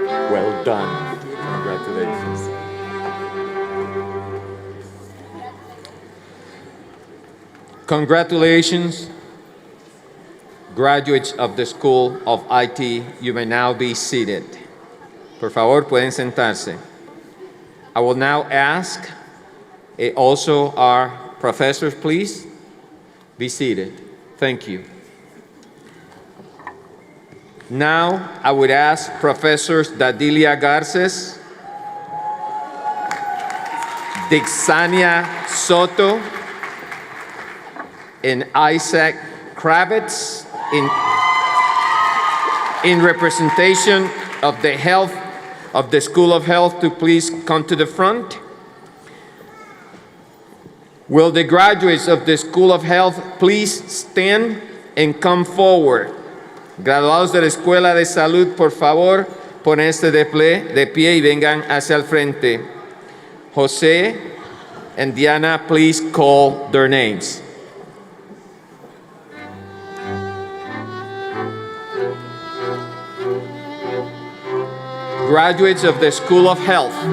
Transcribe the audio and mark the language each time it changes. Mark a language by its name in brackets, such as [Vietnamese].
[English] Well done. Congratulations. Congratulations, graduates of the School of IT. You may now be seated. [Spanish] Por favor, pueden sentarse. [English] I will now ask also our professors, please, be seated. Thank you. Now, I would ask Professors Dadilia Garces, Dixania Soto, and Isaac Kravitz in representation of the School of Health to please come to the front. Will the graduates of the School of Health please stand and come forward? [Spanish] Graduados de la Escuela de Salud, por favor, ponerse de pie y vengan hacia el frente. [English] José and Diana, please call their names. Graduates of the School of Health.